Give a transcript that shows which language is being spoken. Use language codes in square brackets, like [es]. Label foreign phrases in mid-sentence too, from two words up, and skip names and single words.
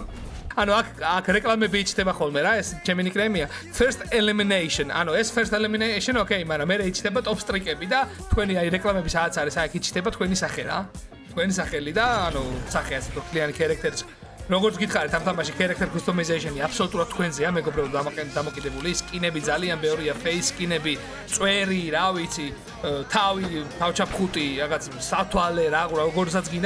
[ka] ანუ აქ რეკლამები იჩდება ხოლმე რა, ეს ჩემი ნიკნეიმია. [en] First elimination. [ka] ანუ ეს [en] first elimination, [ka] okay, მაგრამ მე იჩდება [en] top streak-ები [ka] და თქვენი აი რეკლამები სადაც არის, აი აქ იჩდება თქვენი სახე რა. თქვენი სახელი და ანუ სახე ასე თუ კლიანი characters. როგორც გითხარით, ამ თამაში [en] character customization-ი [ka] აბსოლუტურად თქვენზეა, მეგობრებო, დამოკიდებული. სკინები ძალიან ბევრია, face სკინები, წვერი, რა ვიცი, თავი, თავჩაფხუტი, რაღაც სათვალე, როგორცაც გინდათ.